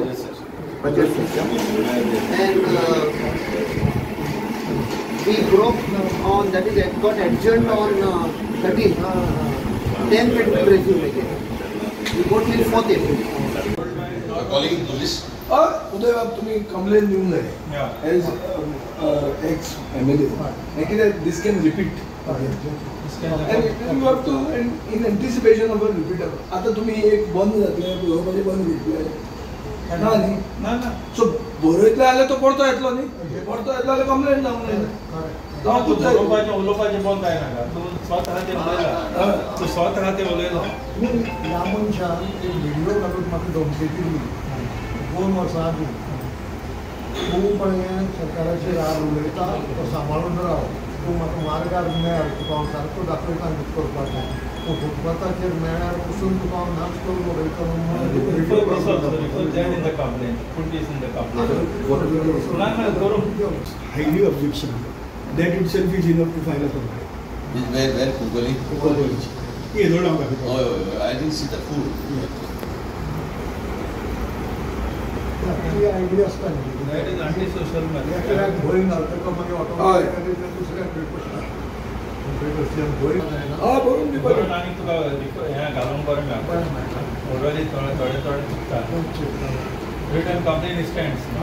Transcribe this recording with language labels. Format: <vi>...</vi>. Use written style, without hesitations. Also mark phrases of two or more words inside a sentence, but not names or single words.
<en>Budget session. Budget session. And we broke on, that is, it got adjourned on 13th. 10th it will resume again. We go till 4th April. Calling police.</en> <kok>उदय बाब तुम्ही कंप्लेन देऊन जाय</kok> <en>as ex MLA</en> <kok>कित्याक</kok> <en>this can repeat and you have to in anticipation of a repeat</en> <kok>आता तुम्ही एक बंद जातले बरोवपाचें बंद घेतले ना न्ही ना सो बरयतले जाल्यार तो परतो येतलो न्ही परतो येतलो जाल्यार कंप्लेन जावंक जाय उलोवपाचें बंद जायना तूं स्वता ते उलयला तूं स्वता ते उलयलो ह्या मनशान एक व्हिडिओ घालून म्हाका धमकी दिली 2 वर्सां आदीं तूं पळय सरकाराचेर राग उलयता तो सांबाळून राव तूं म्हाका मार्गार मेळ तुका हांव सारको दाखयता कितें करपाचें तूं फुटपाथाचेर मेळ्यार पसून तुका हांव नाच करून उलयता</kok> <en>highly objection. That itself is enough to file a complaint. Where Kukoli? Yes, hold on. Oh, I didn't see the food.</en> <kok>ती आयडिया आसता न्ही</kok> <en>that is anti social</en> <kok>कित्याक भंय घालतलो मागीर ऑटोमॅटिकली दुसऱ्याक भंय बरोवन दिवपाक बरोवन आनी तुका हें घालूंक बरें मेळटा ऑलरेडी थोडे चुकता</kok> <en>return complaint stands</en>